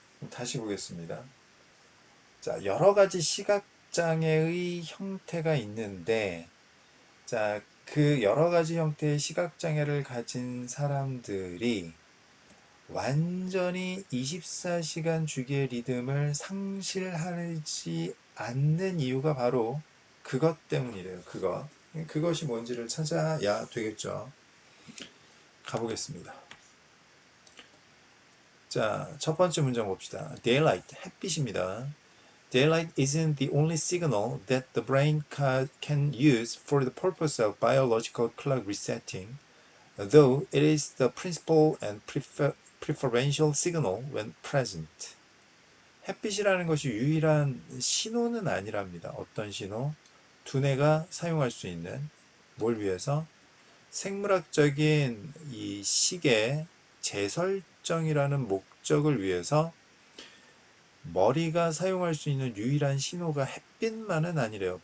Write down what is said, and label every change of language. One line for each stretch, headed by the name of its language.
Korean: 다시 보겠습니다. 자, 여러 가지 시각장애의 형태가 있는데, 자, 그 여러 가지 형태의 시각장애를 가진 사람들이 완전히 24시간 주기의 리듬을 상실하지 않는 이유가 바로 그것 때문이래요. 그것이 뭔지를 찾아야 되겠죠. 가보겠습니다. 자, 첫 번째 문장 봅시다. Daylight, 햇빛입니다.
English: Daylight isn't the only signal that the brain can use for the purpose of biological clock resetting, though it is the principal and preferential signal when present.
Korean: 햇빛이라는 것이 유일한 신호는 아니랍니다. 어떤 신호? 두뇌가 사용할 수 있는 뭘 위해서? 생물학적인 이 시계 재설정이라는 목적을 위해서 머리가 사용할 수 있는 유일한 신호가 햇빛만은 아니래요.